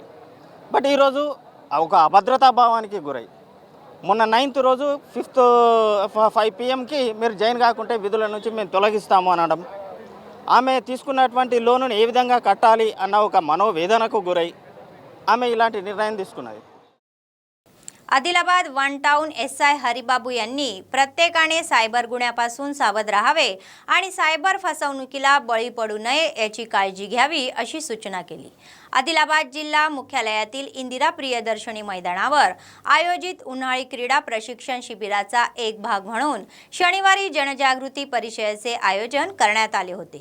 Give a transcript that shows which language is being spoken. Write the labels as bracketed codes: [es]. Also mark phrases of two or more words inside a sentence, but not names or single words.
[te] బట్ ఈరోజు ఒక అభద్రతా భావానికి గురై మొన్న 9th రోజు 5 PM మీరు జాయిన్ కాకుంటే విధుల నుంచి మేము తొలగిస్తాము అనడం, ఆమె తీసుకున్నటువంటి లోనును ఏ విధంగా కట్టాలి అన్న ఒక మనోవేదనకు గురై ఆమె ఇలాంటి निर्णय తీసుకున్నది. [mr] आदिलाबाद 1 टाउन SI हरिबाबू यांनी प्रत्येकाने सायबर गुन्ह्यापासून सावध राहावे आणि सायबर फसवणुकीला बळी पडू नये याची काळजी घ्यावी अशी सूचना केली. आदिलाबाद जिल्हा मुख्यालयातील इंदिरा प्रियदर्शनी मैदानावर आयोजित उन्हाळी क्रीडा प्रशिक्षण शिबिराचा एक भाग म्हणून शनिवारी जनजागृती परिषदेचे आयोजन करण्यात आले होते.